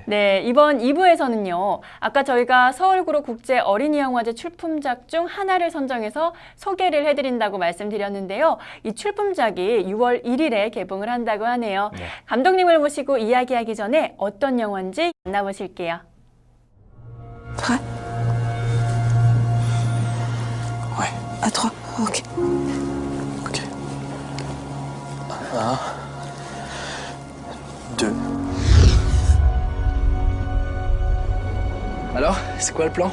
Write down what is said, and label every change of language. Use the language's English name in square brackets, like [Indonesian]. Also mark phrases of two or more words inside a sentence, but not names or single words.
[Korean] 네, 이번 2부에서는요. 아까 저희가 서울그룹 국제 어린이영화제 출품작 중 하나를 선정해서 소개를 해드린다고 말씀드렸는데요. 이 출품작이 6월 1일에 개봉을 한다고 하네요. 네. 감독님을 모시고 이야기하기 전에 어떤 영화인지 만나보실게요. [French] Prêt? Ouais, À 3, ok. ok. 1, 2. Alors, c'est quoi le plan?